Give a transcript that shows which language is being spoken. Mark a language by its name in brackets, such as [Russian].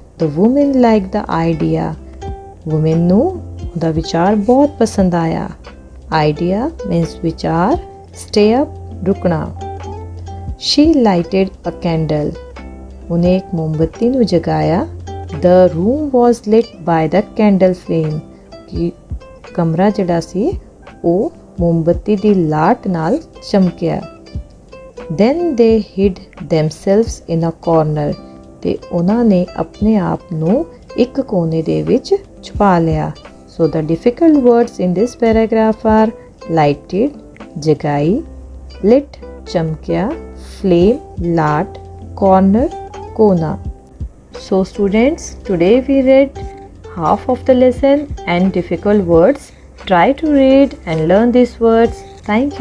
[English] The woman liked the idea. [Punjabi] Woman ਨੂੰ ਉਹਦਾ ਵਿਚਾਰ ਬਹੁਤ ਪਸੰਦ ਆਇਆ. [English] Idea means ਵਿਚਾਰ. Stay up, ਰੁਕਣਾ. She lighted a candle. [Punjabi] ਉਹਨੇ ਇੱਕ ਮੋਮਬੱਤੀ ਨੂੰ ਜਗਾਇਆ. [English] The room was lit by the candle flame. [Punjabi] ਕਿ ਕਮਰਾ ਜਿਹੜਾ ਸੀ ਉਹ ਮੋਮਬੱਤੀ ਦੀ ਲਾਟ ਨਾਲ ਚਮਕਿਆ. [English] Then they hid themselves in a corner. [Punjabi] ਤੇ ਉਹਨਾਂ ਨੇ ਆਪਣੇ ਆਪ ਨੂੰ ਇੱਕ ਕੋਨੇ ਦੇ ਵਿੱਚ ਛੁਪਾ ਲਿਆ. [English] So the difficult words in this paragraph are lighted, ਜਗਾਈ, lit, ਚਮਕਿਆ, flame, ਲਾਟ, corner, ਕੋਨਾ. So students, today we read half of the lesson and difficult words. Try to read and learn these words. Thank you.